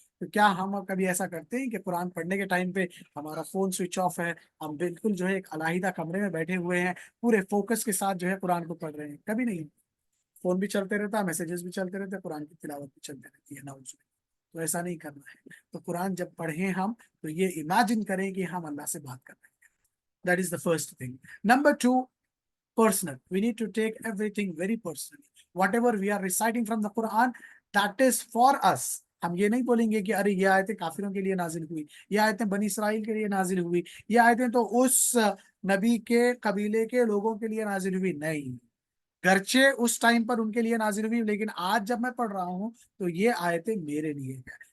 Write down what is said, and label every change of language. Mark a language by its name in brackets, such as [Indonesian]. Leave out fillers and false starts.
[Hindi] तो क्या हम कभी ऐसा करते हैं कि कुरान पढ़ने के टाइम पे हमारा फोन स्विच ऑफ है, हम बिल्कुल जो है एक अलहदा कमरे में बैठे हुए हैं, पूरे फोकस के साथ जो है कुरान को पढ़ रहे हैं? कभी नहीं। फोन भी चलते रहता है, मैसेजेस भी चलते रहते हैं, कुरान की तिलावत भी चलती रहती है ना। तो ऐसा नहीं करना है। तो कुरान जब पढ़ें हम, तो ये इमेजिन करें कि हम अल्लाह से बात कर रहे हैं। [English] That is the first thing. Number two, personal. We need to take everything very personally. Whatever we are reciting from the Quran, that is for us. [Hindi] हम ये नहीं बोलेंगे कि अरे ये आयतें काफिरों के लिए नाजिल हुई, ये आयतें बनी इसराइल के लिए नाजिल हुई, ये आयतें तो उस नबी के कबीले के लोगों के लिए नाजिल हुई। नहीं, गर्चे उस टाइम पर उनके लिए नाजिल हुई, लेकिन आज जब मैं पढ़ रहा हूँ तो ये आयतें मेरे लिए है।